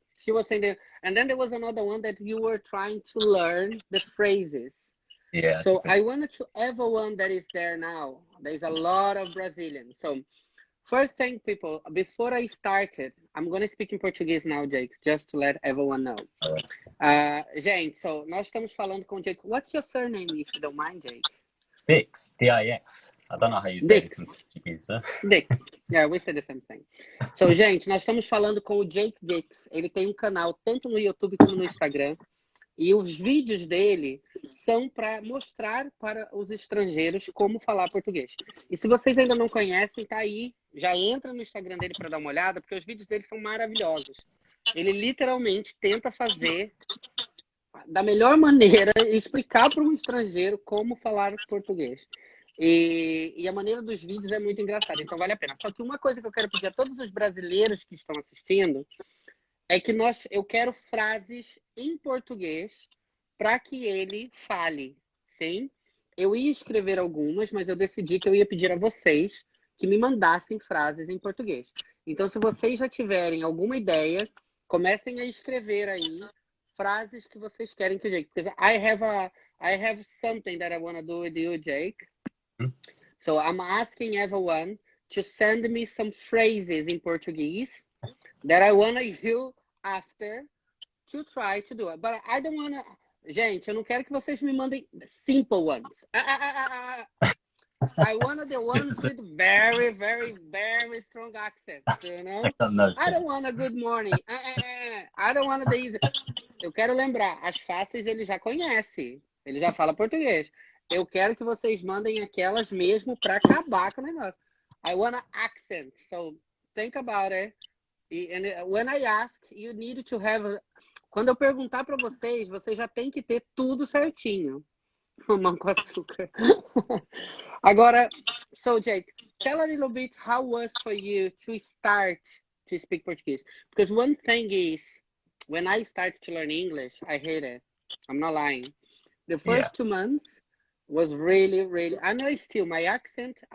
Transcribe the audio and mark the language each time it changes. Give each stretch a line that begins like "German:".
English: She was saying that, and then there was another one that you were trying to learn the phrases. yeah, So I wanted to everyone that is there now. There's a lot of Brazilians. So first thing, people, before I started, I'm going to speak in Português now, Jake, just to let everyone know.
Portuguese: Gente, so nós estamos falando com o Jake.
English: What's your surname, if you don't mind, Jake? Dix, D-I-X. I don't know how you say this in Dix. Portuguese, huh? Dix. Yeah, we say the same thing.
Portuguese: So, gente, nós estamos falando com o Jake Dix. Ele tem um canal tanto no YouTube como no Instagram. E os vídeos dele são para mostrar para os estrangeiros como falar português. E se vocês ainda não conhecem, tá aí. Já entra no Instagram dele para dar uma olhada, porque os vídeos dele são maravilhosos. Ele literalmente tenta fazer da melhor maneira explicar para um estrangeiro como falar português. E a maneira dos vídeos é muito engraçada, então vale a pena. Só que uma coisa que eu quero pedir a todos os brasileiros que estão assistindo é que eu quero frases em português para que ele fale, sim? Eu ia escrever algumas, mas eu decidi que eu ia pedir a vocês que me mandassem frases em português. Então, se vocês já tiverem alguma ideia, comecem a escrever aí frases que vocês querem que o Jake...
English: Because I have something that I want to do with you, Jake. So I'm asking everyone to send me some phrases in Portuguese that I want you after to try to do it. But I don't want to...
Portuguese: Gente, eu não quero que vocês me mandem
English: simple ones. I want the ones with very, very, very strong accent, you know? I don't want a good morning. I don't want the easy.
Portuguese: Eu quero lembrar, as fáceis ele já conhece. Ele já fala português. Eu quero que vocês mandem aquelas mesmo para acabar com o negócio.
English: I want an accent. So think about it. And when I ask, you need to have...
Portuguese: Quando eu perguntar para vocês, vocês já tem que ter tudo certinho. Mamão com açúcar.
English: Agora, so Jake, tell a little bit how was for you to start to speak Portuguese. Because one thing is, when I started to learn English, I hate it. I'm not lying. The first 2 months was really, really... I know still my accent.